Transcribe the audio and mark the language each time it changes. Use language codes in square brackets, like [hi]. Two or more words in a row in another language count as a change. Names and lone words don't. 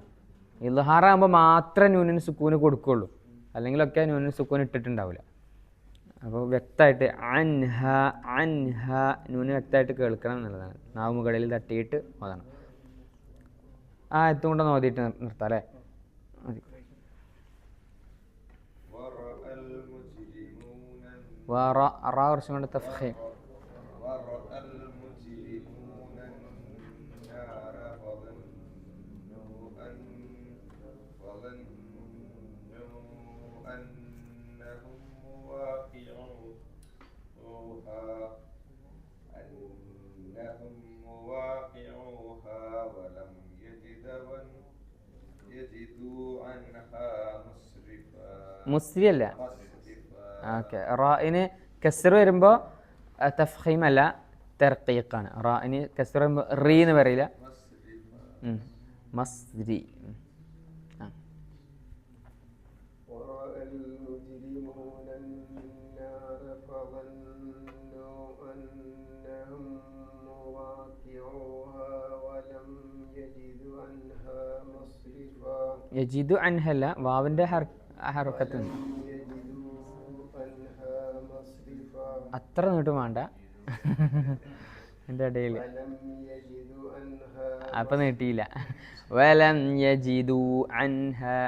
[ml] ഇൽഹാറാകുമ്പോൾ മാത്രമേ നൂനിന് സുക്കൂന് കൊടുക്കുള്ളൂ, അല്ലെങ്കിലൊക്കെ നൂനിന് സുക്കൂൻ ഇട്ടിട്ടുണ്ടാവില്ല. അപ്പോൾ വ്യക്തമായിട്ട് [ar] عنها عنها [ml] നൂന് വ്യക്തമായിട്ട് കേൾക്കണം എന്നുള്ളതാണ്. നാവ് മുകളിൽ തട്ടിയിട്ട് ഓതണം. ആ എത്തും കൊണ്ടൊന്ന് ഓതിയിട്ട് നിർത്താം അല്ലേ? മതി. [ar] ورأى المجرمون [ml] റാ കുറച്ചും കൊണ്ട് തഫ്ഖീം. [ar] ورأى المجرمون النار فظنوا أنهم مواقعوها ولم يجدوا عنها مصرفا. [ml] മുസ്രി അല്ല. ഓക്കെ. റായിന് കസ്ർ വരുമ്പോൾ തഫ്ഖീം അല്ല, തർക്കീഖാണ്. റായിന് കസ്ർ വരുമ്പോൾ റീ എന്ന് പറയില്ല, മസ്രി. [ar] ورأى المجرمون النار فظنوا أنهم مواقعوها ولم يجدوا عنها مصرفا. [ml] യജിദു അൻഹല്ല, വാവിൻ്റെ ഹർക്കത്ത് അത്ര നീട്ടും വേണ്ട എൻ്റെ ഇടയിൽ. അപ്പം നീട്ടിയില്ല. [ar] ولم يجدوا عنها.